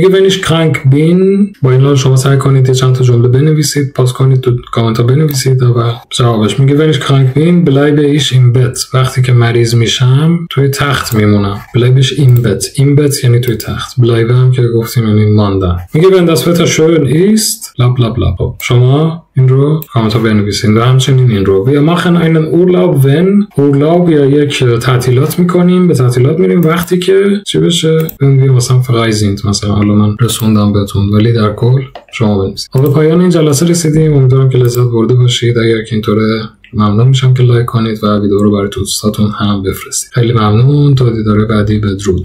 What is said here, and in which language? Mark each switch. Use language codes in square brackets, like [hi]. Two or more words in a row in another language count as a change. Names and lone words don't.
[de] میگه wenn ich krank bin، [fa] با این حال شما سعی کنید چند تا جمله بنویسید، پاس کنید تو کامنت ها بنویسید و جوابش. [de] میگه wenn ich krank bin bleibe ich im Bett، [fa] وقتی که مریض میشم توی تخت میمونم. [de] bleibe ich im Bett، im Bett [fa] یعنی توی تخت، bleibe هم که گفتیم یعنی ماندن. [de] میگه wenn das Wetter schön ist bla bla bla. [fa] شما این رو کامنت ها بنویسید و همچنین این رو. [de] wir machen einen Urlaub wenn، [fa] urlaub یا یک تعطیلات میکنیم، به تعطیلات میریم وقتی که چی بشه، [de] wenn wir مثلا frei sind، [fa] مثلا حالا من رسوندم بهتون، ولی در کل شما بنویسید. به پایان این جلسه رسیدیم، امیدوارم که لذت برده باشید. اگر که اینطوره ممنون میشم که لایک کنید و ویدیو رو برای دوستاتون هم بفرستید. خیلی ممنون. تا دیدار بعدی، بدرود.